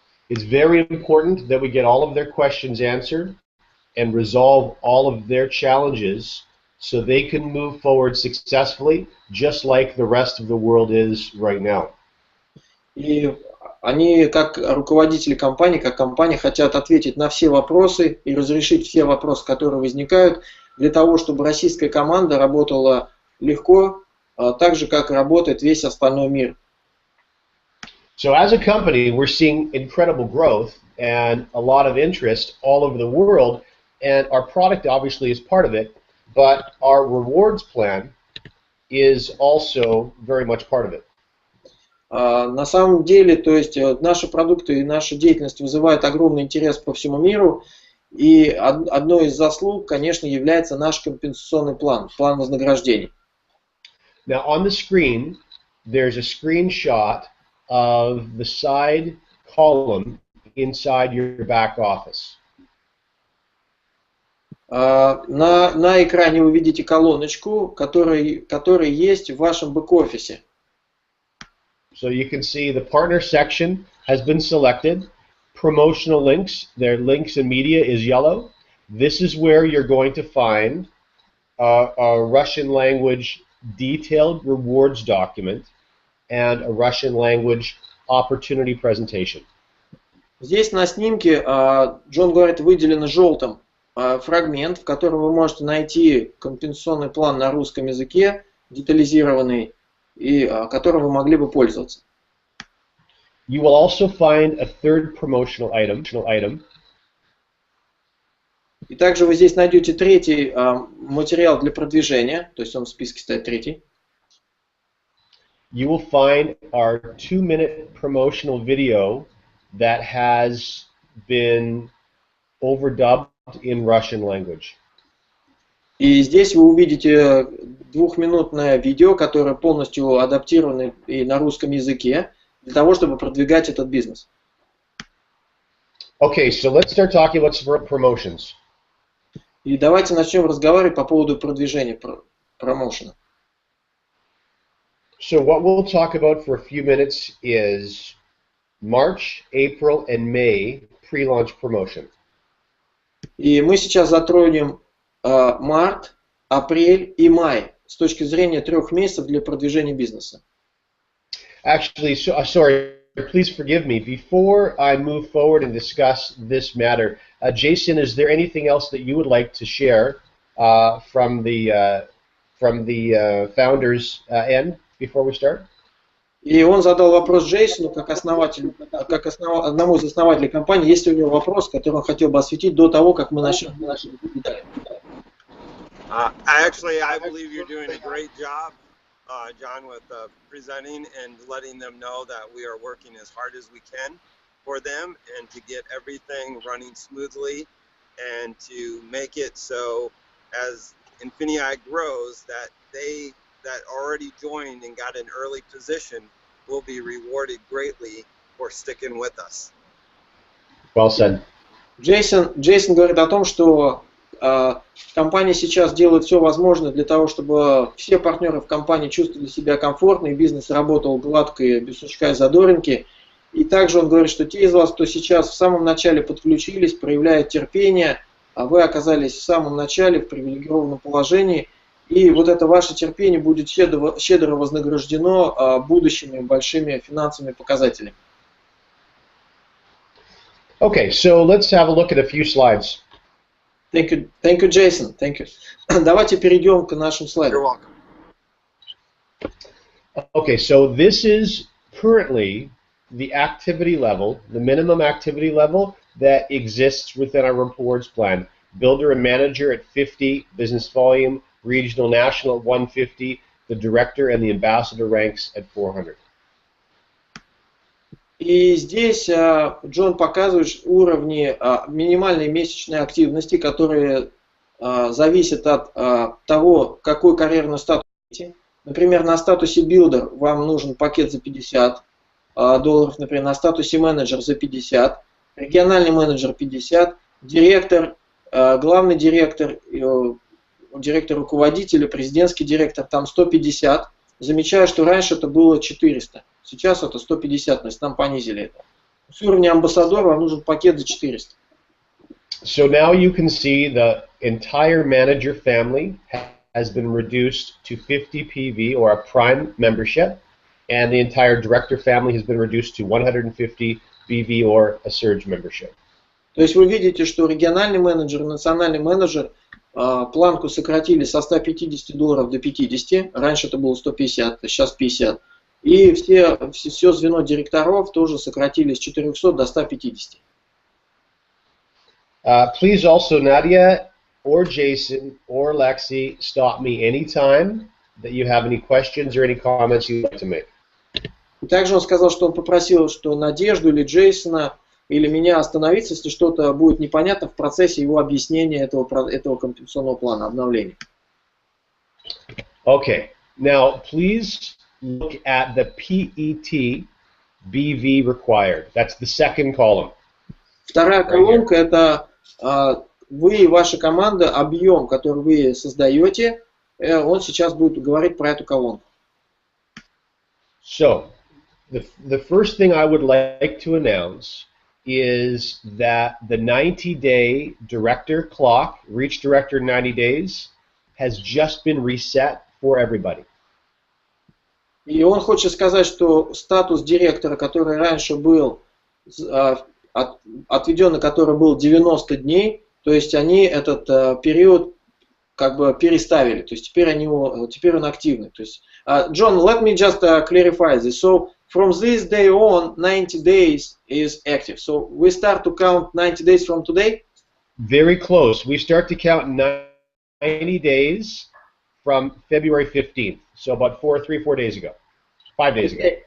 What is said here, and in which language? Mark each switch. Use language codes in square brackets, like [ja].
[en] It's very important that we get all of their questions answered and resolve all of their challenges so they can move forward successfully, just like the rest of the world is right now. [ru] И Они, как руководители компании, как компания, хотят ответить на все вопросы и разрешить все вопросы, которые возникают, для того, чтобы российская команда работала легко, так же, как работает весь остальной мир. [en] So as a company, we're seeing incredible growth and a lot of interest all over the world, and our product obviously is part of it, but our rewards plan is also very much part of it. [ru] На самом деле, то есть наши продукты и наша деятельность вызывают огромный интерес по всему миру, и одной из заслуг, конечно, является наш компенсационный план, план вознаграждений. [en] Now on the screen, there's a screenshot of the side column inside your back office. [ru] На экране вы видите колоночку, которая есть в вашем бэк-офисе. [en] So you can see the partner section has been selected. Promotional links, their links and media is yellow. This is where you're going to find a Russian language detailed rewards document and a Russian language opportunity presentation. [ru] Здесь на снимке, Джон говорит, выделено желтым фрагмент, в котором вы можете найти компенсационный план на русском языке, детализированный, и которым вы могли бы пользоваться. [en] You will also find a third promotional item. [ru] И также вы здесь найдете третий материал для продвижения, то есть он в списке стоит третий. [en] You will find our 2-minute promotional video that has been overdubbed in Russian language. [ru] И здесь вы увидите двухминутное видео, которое полностью адаптировано и на русском языке, для того, чтобы продвигать этот бизнес. [en] Okay, so let's start talking about promotions. [ru] И давайте начнем разговаривать по поводу продвижения, промоушена. [en] So what we'll talk about for a few minutes is March, April, and May pre-launch promotion. [ru] И мы сейчас затронем март, апрель и май с точки зрения 3 месяцев для продвижения бизнеса. [en] Actually, sorry, please forgive me. Before I move forward and discuss this matter, Jason, is there anything else that you would like to share from the founders' end before we start? [ru] И он задал вопрос Джейсону, как одному из основателей компании, есть ли у него вопрос, который он хотел бы осветить до того, как мы начнем. [en] Actually, I believe you're doing a great job, John, with presenting and letting them know that we are working as hard as we can for them and to get everything running smoothly and to make it so as INFINII grows that they that already joined and got an early position will be rewarded greatly for sticking with us. Well said. [ru] Джейсон говорит о том, что компания сейчас делает все возможное для того, чтобы все партнеры в компании чувствовали себя комфортно и бизнес работал гладко и без сучка и задоринки. И также он говорит, что те из вас, кто сейчас в самом начале подключились, проявляют терпение, а вы оказались в самом начале в привилегированном положении, и вот это ваше терпение будет щедро вознаграждено будущими большими финансовыми показателями. [en] Okay, so let's have a look at a few slides. Thank you, Jason. Thank you. [ru] Давайте перейдем к нашим слайдам. [en] You're welcome. Okay, so this is currently the activity level, the minimum activity level that exists within our rewards plan. Builder and manager at 50, business volume, regional, national at 150, the director and the ambassador ranks at 400. [ru] И здесь Джон показывает уровни минимальной месячной активности, которые зависят от того, какой карьерный статус. Например, на статусе Builder вам нужен пакет за $50, например, на статусе менеджер за 50, региональный менеджер 50, директор, главный директор, директор руководителя, президентский директор, там 150. Замечаю, что раньше это было 400, сейчас это 150, то есть нам понизили это. С уровня амбассадора вам нужен пакет за 400. [en] So now you can see the entire manager family has been reduced to 50 PV or a prime membership, and the entire director family has been reduced to 150 BV or a surge membership. [ru] То есть вы видите, что региональный менеджер и национальный менеджер планку сократили со $150 до 50, раньше это было 150, сейчас 50. И все звено директоров тоже сократили с 400 до 150. [en] Please also, Nadia or Jason or Lexi, stop me anytime that you have any questions or any comments you'd like to make. [ru] И также он сказал, что он попросил, что Надежду или Джейсона или меня остановиться, если что-то будет непонятно в процессе его объяснения этого компенсационного плана обновления. [en] Okay, now please look at the PET BV required. That's the second column. [ru] Вторая колонка это вы и ваша команда, объем, который вы создаете, он сейчас будет говорить про эту колонку. [en] So, the first thing I would like to announce is that the 90-day director clock, reach director in 90 days, has just been reset for everybody. [ru] И он хочет сказать, что статус директора, который раньше был отведен, который был 90 дней, то есть они этот период как бы переставили, то есть теперь он активный. То есть, [en] John, let me just clarify this. So from this day on, 90 days is active. So we start to count 90 days from today? Very close. We start to count 90 days from February 15th. So about 4 days ago. 5 days ago.